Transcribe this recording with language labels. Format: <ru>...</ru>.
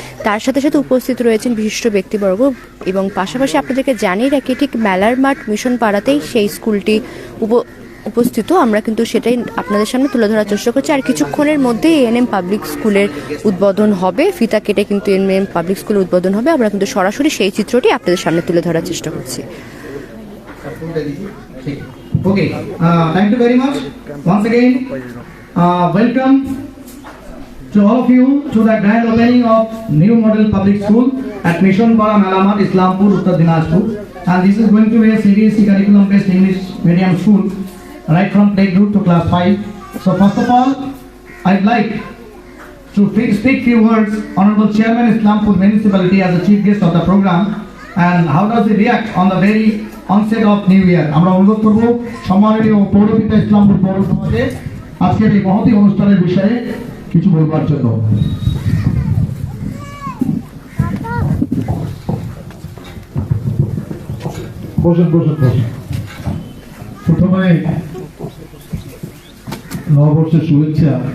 <bn>তার সাথে সাথে উপস্থিত রয়েছেন বিশিষ্ট ব্যক্তিবর্গ এবং পাশাপাশি আপনাদেরকে জানিয়ে রাখি ঠিক মেলার মাঠ মিশন পাড়াতেই সেই স্কুলটি উপস্থিত। আমরা কিন্তু সেটাই আপনাদের সামনে তুলে ধরার চেষ্টা করছি। আর কিছুক্ষণের মধ্যে এনএম পাবলিক স্কুলের উদ্বোধন হবে, ফিতা কেটে কিন্তু এনএম পাবলিক স্কুলের উদ্বোধন হবে। আমরা কিন্তু সরাসরি সেই চিত্রটি আপনাদের সামনে তুলে ধরার চেষ্টা করছি।</bn> <en>Okay, thank you very much. Once again, welcome to all of you to the grand opening of new model public school at Mission Para Malamat, Islampur, Uttar Dinajpur. And this is going to be a CBSE curriculum-based English medium school, right from playgroup to class 5. So first of all, I'd like to speak few words. Honorable Chairman, Islampur Municipality as the chief guest of the program, and how does he react on the very onset of New Year?</en> <bn>আমরা অনুরোধ করব সম্মানীয় পৌরপিতা ইসলামপুর পৌর সমাজে আজকের এই মহতী অনুষ্ঠানের বিষয়ে কিছু বলবার জন্য। বসুন। প্রথমে নববর্ষের শুভেচ্ছা।</bn>